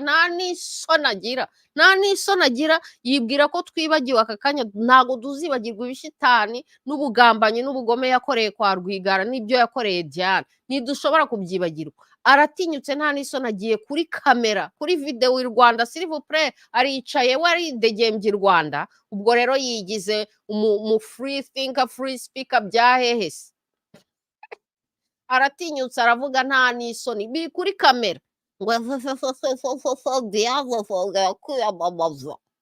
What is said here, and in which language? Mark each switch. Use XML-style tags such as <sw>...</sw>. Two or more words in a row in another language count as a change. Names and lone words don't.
<rw>Nta n'isoni agira, yibwira ko twibagiwe aka kanya. Ntago tuzibagirwa ibishitani n'ubugambanyi n'ubugome yakoreye kwa Rwigara n'ibyo yakoreye Diane, ntidushobora kubyibagirwa. Aratinyutse, nta n'isoni, agiye kuri kamera, kuri video i Rwanda,</rw> <fr>s'il vous plaît,</fr> <rw>aricaye we aridegembye i Rwanda. Ubwo rero yigize mu</rw> <en>free thinker, free speaker</en> <rw>bya hehese. Aratinyutse aravuga nta n'isoni, biri kuri kamera ngo Diane kwiyamamaza.</rw>